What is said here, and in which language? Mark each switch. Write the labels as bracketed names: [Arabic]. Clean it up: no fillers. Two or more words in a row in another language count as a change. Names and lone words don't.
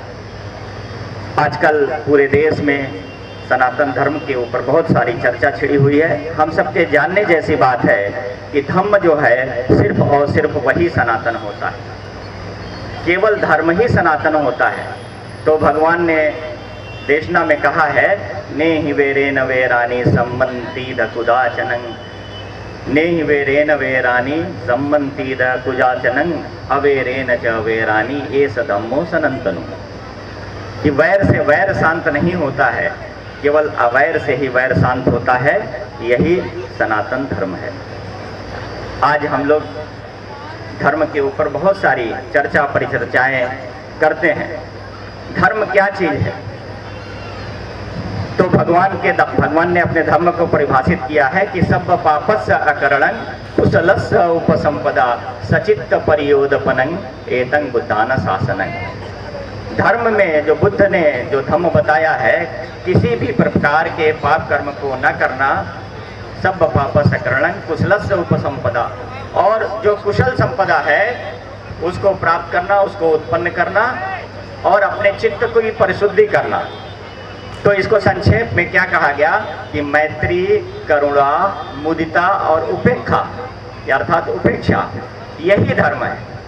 [Hindi] आजकल पूरे देश में सनातन धर्म के ऊपर बहुत सारी चर्चा छिड़ी हुई है। हम सबके जानने जैसी बात है कि धम्म जो है सिर्फ और सिर्फ वही सनातन होता है, केवल धर्म ही सनातन होता है। तो भगवान ने देशना में कहा है, [Pali] ने ही वेरेन वेरानी सम्मंती द कुदाचनं, ने ही वेरेन वेरानी सम्मंती द कुजाचनं, अवेरेन च वेरानी एस धम्मो सनातनो। [Hindi] कि वैर से वैर शांत नहीं होता है, केवल अवैर से ही वैर शांत होता है, यही सनातन धर्म है। आज हम लोग धर्म के ऊपर बहुत सारी चर्चा परिचर्चाएं करते हैं। धर्म क्या चीज है? तो भगवान ने अपने धर्म को परिभाषित किया है कि [Pali] सब पापस्य अकरणं कुशलस्य उपसंपदा सचित्त परियोदपनं एतं बुद्धान शासनं। [Hindi] धर्म में जो बुद्ध ने जो धम्म बताया है, किसी भी प्रकार के पाप कर्म को न करना, [Pali] सब पापस्य अकरणं कुशलस्य उपसंपदा, [Hindi] और जो कुशल संपदा है उसको प्राप्त करना, उसको उत्पन्न करना और अपने चित्त को भी परिशुद्धि करना। तो इसको संक्षेप में क्या कहा गया कि मैत्री, करुणा, मुदिता और उपेक्षा, अर्थात उपेक्षा, यही धर्म है।